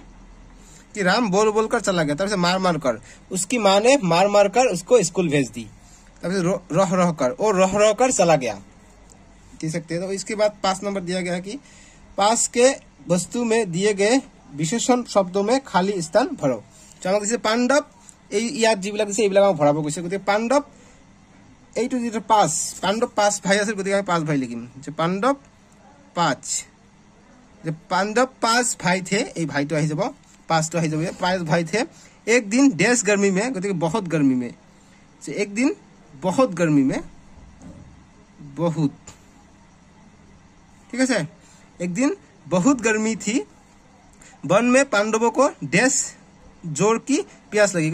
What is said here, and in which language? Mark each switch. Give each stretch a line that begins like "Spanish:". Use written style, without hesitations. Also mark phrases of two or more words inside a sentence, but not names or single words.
Hindi: कि राम बोल बोल कर चला गया। तब से मार मार कर, उसकी माँ ने मार मार कर उसको स्कूल भेज दी। तब से रह रह कर, वो रह रह कर चला गया, कह सकते हैं। तो इसके बाद 5 नंबर दिया गया कि पास के वस्तु में दिए गए विशेषण शब्दों में खाली स्थान भरो।
Assamese: আমাক দিছে পাণ্ডৱ, এই ইয়াত যিবিলাক দিছে এইবিলাক আমাক ভৰাব কৈছে। গতিকে পাণ্ডৱ এইটো যেটা 5, পাণ্ডৱ 5 ভাই আছে, গতিকে আমি 5 ভাই লিখিম। যে পাণ্ডৱ 5, যে
Hindi: पांडव 5 भाई थे, ये भाई तो आई जब 5 तो आई जब 5 भाई थे। एक दिन डैश गर्मी में, गति बहुत गर्मी में, एक दिन बहुत गर्मी में, बहुत, ठीक है। एक दिन बहुत गर्मी थी, वन में पांडवों को डैश जोर की प्यास लगी।